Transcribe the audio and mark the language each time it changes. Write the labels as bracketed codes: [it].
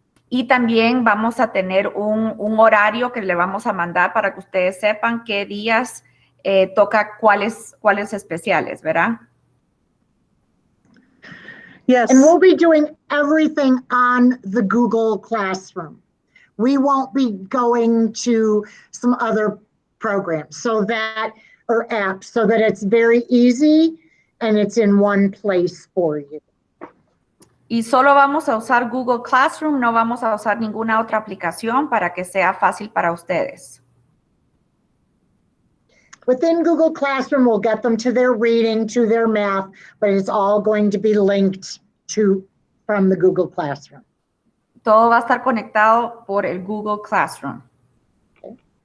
[es] Y también vamos a tener un horario que le vamos a mandar para que ustedes sepan qué días toca cuáles especiales, ¿verdad? [en] Yes. And we'll be doing everything on the Google Classroom. We won't be going to some other programs or apps, so that it's very easy and it's in one place for you. [es] Y solo vamos a usar Google Classroom, no vamos a usar ninguna otra aplicación para que sea fácil para ustedes. [en] Within Google Classroom, we'll get them to their reading, to their math, but it's all going to be linked from the Google Classroom. [es] Todo va a estar conectado por el Google Classroom. [en] Okay.